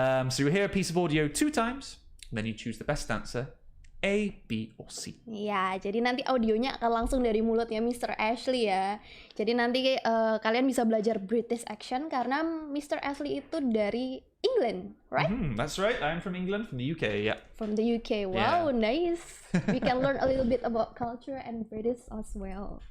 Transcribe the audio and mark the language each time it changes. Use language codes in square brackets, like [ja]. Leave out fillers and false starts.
[en] So you hear a piece of audio 2 times, and then you choose the best answer, A, B, or C. [id] Ya, jadi nanti audionya akan langsung dari mulutnya Mr. Ashley ya. Jadi nanti kalian bisa belajar British accent karena Mr. Ashley itu dari England, right? [en] That's right, I'm from England, from the UK, yeah. From the UK, wow, nice. We can learn a little bit about culture and British as well.